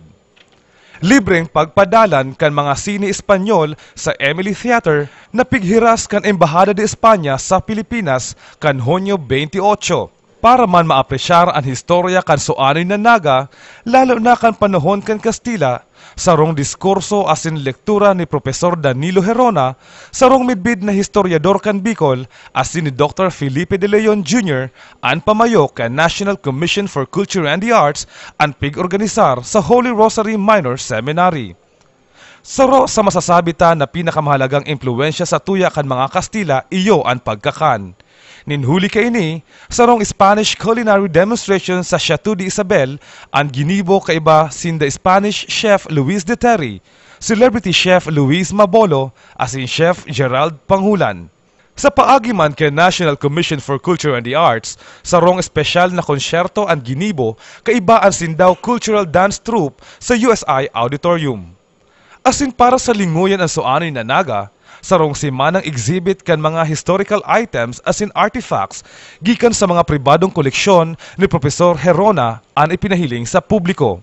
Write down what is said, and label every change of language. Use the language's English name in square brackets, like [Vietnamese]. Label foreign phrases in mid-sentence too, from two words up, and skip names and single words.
[Bikol] Libreng pagpadalan kan mga sine Espanyol sa Emily Theater na pighiras kan Embahada de España sa Pilipinas kan Hunyo 28 para man maapresyar ang historya kan suanoy na Naga lalo na kan panahon kan Kastila sarong diskurso asin lektura ni Profesor Danilo Herona, sarong midbid na historiador kan Bicol asin ni Dr. Felipe de Leon Jr. ang pamayo kan National Commission for Culture and the Arts ang pig-organisar sa Holy Rosary Minor Seminary. Saro sa masasabi ta na pinakamahalagang impluensya sa tuya kan mga Kastila iyo ang pagkakan. Ninhuli kaini, sarong [English] Spanish culinary demonstration [Bikol] sa Chateau de Isabel ang ginibo kaiba sinda [English] Spanish chef [Bikol] Luis de Terry, [English] celebrity chef [Bikol] Luis Mabolo, asin chef Gerald Panghulan. Sa paagi man kay National Commission for Culture and the Arts, sarong espesyal na konsyerto ang ginibo kaiba ang Sindaw Cultural Dance Troupe sa USI Auditorium. Asin para sa linguyan ang suanoy na Naga, sarong simanang exhibit kan mga [English] historical items [Bikol] asin artifacts gikan sa mga pribadong koleksyon ni Profesor Herona ang ipinahiling sa publiko.